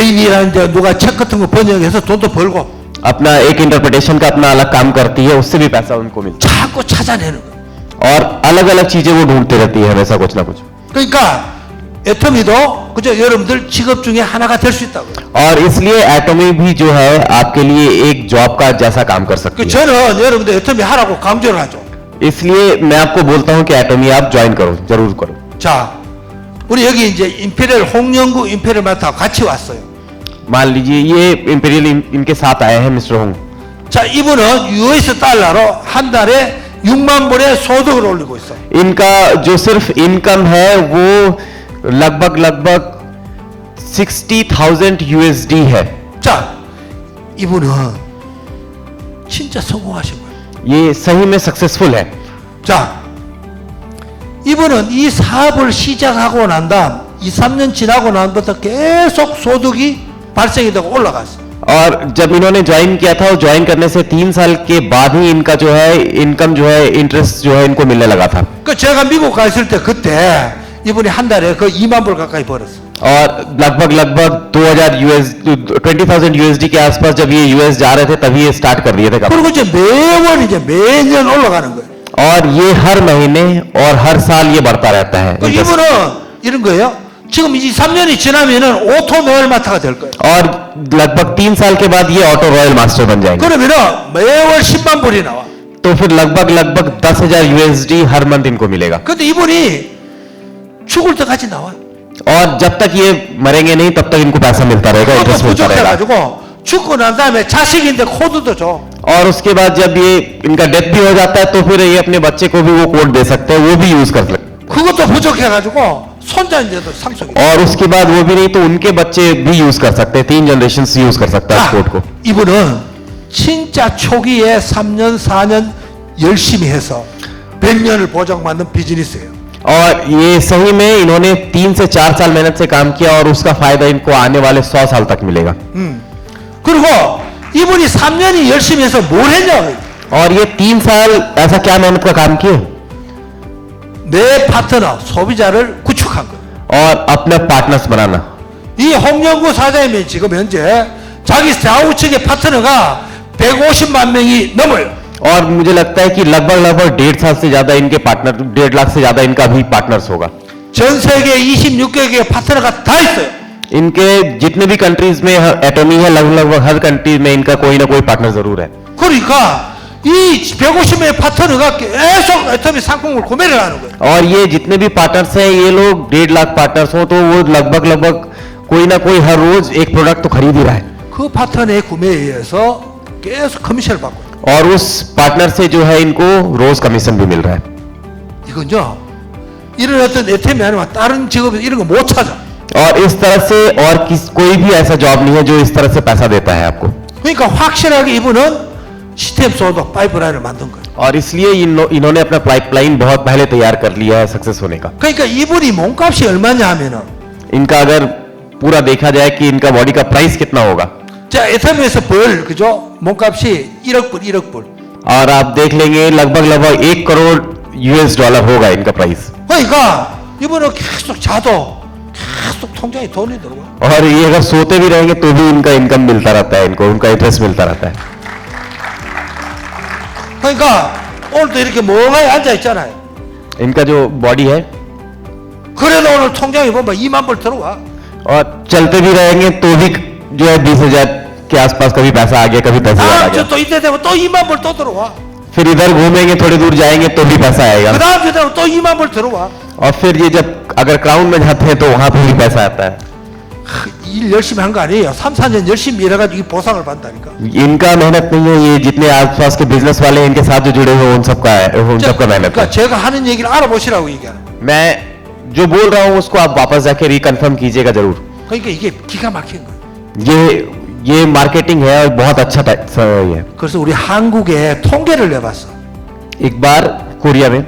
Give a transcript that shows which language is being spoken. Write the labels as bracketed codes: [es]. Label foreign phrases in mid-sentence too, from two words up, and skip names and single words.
[ko] 대인이라는 이제 누가 책 같은 거 번역해서 돈도 벌고. [hi] अपना एक इंटरप्रिटेशन का अपना अलग काम करती है, उससे भी पैसा उनको मिलता [ko] 자꾸 찾아내는 거예요. [hi] है और अलग अलग चीजें वो ढूंढती रहती है हमेशा कुछ ना कुछ। [ko] 그러니까 애터미도 그죠 여러분들 직업 중에 하나가 될 수 있다고. [hi] और इसलिए एटोमी भी जो है आपके लिए एक जॉब का जैसा काम कर सकती है। [ko] 저는 여러분들 애터미 하라고 강조를 하죠. [hi] इसलिए मैं आपको बोलता हूं कि एटोमी आप ज्वाइन करो, जरूर करो। [ko] 자, 우리 여기 이제 임페리얼 홍영구 임페리얼 마트하고 같이 왔어요. [hi] मान लीजिए ये इंपीरियल इनके साथ आए हैं मिस्टर होंग। [ko] 자, 이분은 US 달러로 한 달에 6만 불의 소득을 올리고 있어. [hi] इनका जो सिर्फ इनकम है वो लगभग 60,000 USD है। [ko] 자, 이분은 진짜 성공하신 거예요. [hi] ये सही में सक्सेसफुल है। [ko] 자, 이분은 이 사업을 시작하고 난 다음 2, 3년 지나고 난부터 계속 소득이 발생이 되고 올라갔어. [hi] और जब इन्होंने ज्वाइन किया था, ज्वाइन करने से 3 साल के बाद ही इनका जो है इनकम जो है इंटरेस्ट जो है इनको मिलने लगा था। [ko] 그 제가 미국 가 있을 때 그때 이분이 한 달에 그 2만 불 가까이 벌었어. [hi] और लगभग 20,000 USD के आसपास जब ये US जा रहे थे तभी ये स्टार्ट कर दिए थे काम। [ko] 그리고 이제 매월 이제 매년 올라가는 거예요. [hi] और ये हर महीने और हर साल ये बढ़ता रहता है। [ko] 그 이분은 이런 거예요. 지금 2, 3년이 지나면은 오토 노엘 마타가 될 거예요. [hi] और लगभग 3 साल के बाद ये ऑटो रॉयल मास्टर बन जाएंगे। [ko] 그러면은 매월 10만 불이 나와. [hi] तो फिर लगभग 10,000 USD हर मंथ इनको मिलेगा। [ko] 근데 이분이 죽을 때까지 나와요. [hi] और जब तक ये मरेंगे नहीं तब तक इनको पैसा मिलता रहेगा, [ko] 그것도 [hi] इंटरेस्ट मिलता रहेगा। [ko] 부족해가지고 죽고 난 다음에 자식인데 코드도 줘. [hi] और उसके बाद जब ये इनका डेथ भी हो जाता है तो फिर ये अपने बच्चे को भी वो कोड दे सकते हैं, वो भी यूज कर सकते हैं। [ko] 그것도 부족해가지고 손자인데도 상속이. [hi] और उसके बाद वो भी नहीं तो उनके बच्चे भी यूज कर सकते हैं, 3 [en] generation use [hi] कर सकता है [ko] 자, [hi] इस कोड को। [ko] 이분은 진짜 초기에 3년, 4년 열심히 해서 100년을 보장받는 비즈니스예요. [hi] और ये सही में इन्होंने 3 से 4 साल मेहनत से काम किया और उसका फायदा इनको आने वाले 100 साल तक मिलेगा। [ko] 그리고 이분이 3년이 열심히 해서 뭘 했냐? [hi] और ये 3 साल ऐसा क्या मेहनत का काम किए [ko] 내 파트너 소비자를 구축한 거예요. [hi] और अपने पार्टनर्स बनाना। [ko] 이 홍영구 사장님이 지금 현재 자기 좌우측의 파트너가 150만 명이 넘어요. [hi] और मुझे लगता है कि लगभग 1.5 साल से ज्यादा इनके पार्टनर, 1.5 लाख से ज्यादा इनका भी पार्टनर्स होगा। [ko] 전 세계 26개국의 파트너가 다 있어요. [hi] इनके जितने भी कंट्रीज में एटॉमी है, लगभग हर कंट्री में इनका कोई ना कोई पार्टनर जरूर है। [ko] 그러니까 이 150명의 파트너가 계속 애터미 상품을 구매를 하는 거예요. [hi] और ये जितने भी पार्टनर्स हैं ये लोग 1.5 लाख पार्टनर्स हो तो वो लगभग कोई ना कोई हर रोज एक प्रोडक्ट तो खरीद ही रहा है। [ko] 그 파트너의 구매에 의해서 계속 커미션을 받고 있어요. [hi] और उस पार्टनर से जो है इनको रोज कमीशन भी मिल रहा है। [ko] 이건요, 이런 어떤 애터미 아니면 다른 직업에서 이런 거 못 찾아. [hi] और इस तरह से और कोई भी ऐसा जॉब नहीं है जो इस तरह से पैसा देता है आपको। [ko] 그러니까 확실하게 이분은 시스템 소드 파이프라인을 만든 거예요. [hi] और इसलिए इन्होंने अपना पाइपलाइन बहुत पहले तैयार कर लिया है सक्सेस होने का। [ko] 그러니까 이분이 몸값이 얼마냐 하면은, [hi] इनका अगर पूरा देखा जाए कि इनका बॉडी का प्राइस कितना होगा [ko] 자, 애터미에서 벌, 그죠? 몸값이 1억 불, 1억 불. [hi] और आप देख लेंगे लगभग 1 करोड़ $US होगा इनका प्राइस। [ko] 그러니까 이분은 계속 자도 계속 통장에 돈이 들어와. [hi] और ये अगर सोते भी रहेंगे तो भी इनका इनकम मिलता रहता है, इनको उनका इंटरेस्ट मिलता रहता है। [ko] 그러니까 오늘도 이렇게 멍하니 앉아 있잖아요. [hi] इनका जो बॉडी है [ko] 그래도 오늘 통장에 보면 2만 불 들어와. [hi] और चलते भी रहेंगे तो भी जो है 20,000 के आसपास कभी पैसा आ गया, कभी 10,000 आ [ko] 다음 [hi] गया। [ko] 주 또 이때 되면 또 2만 불 또 들어와. [hi] फिर इधर घूमेंगे, थोड़ी दूर जाएंगे तो भी पैसा आएगा। [ko] 그 다음 주 되면 또 2만 불 들어와. [hi] और फिर ये जब अगर क्राउन में जाते हैं तो वहां पर भी पैसा आता है। [ko] 일 열심히 한 거 아니에요. 3, 4년 열심히 일해가지고 이 보상을 받는다니까. [hi] इनका मेहनत नहीं है, ये जितने आसपास के बिजनेस वाले हैं इनके साथ जो जुड़े हुए उन सबका है, उन सबका मेहनत है। [ko] 그러니까 제가 하는 얘기를 알아보시라고 얘기하는. [hi] मैं जो बोल रहा हूँ उसको आप वापस जाके रिकन्फर्म कीजिएगा जरूर। [ko] 그러니까 이게 기가 막힌 거예요. [hi] ये मार्केटिंग है और बहुत अच्छा है। [ko] 그래서 우리 한국에 통계를 내봤어. [hi] एक बार कोरिया में